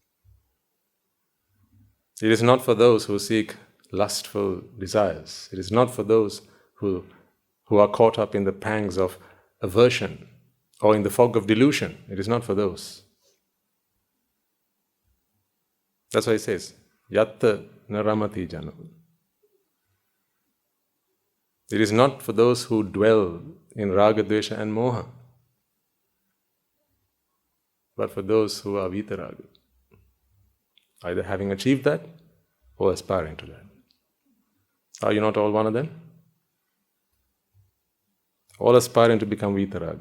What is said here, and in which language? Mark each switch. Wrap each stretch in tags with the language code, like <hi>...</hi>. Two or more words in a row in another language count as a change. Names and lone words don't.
<en>It is not for those who seek lustful desires. It is not for those who are caught up in the pangs of aversion or in the fog of delusion. It is not for those. That's why it says,</en> <pi>Yatta naramati janam.</pi> <en>It is not for those who dwell in raga, dvesha and moha, but for those who are vitaraga, either having achieved that or aspiring to that. Are you not all one of them? All aspiring to become vitaraga.</en>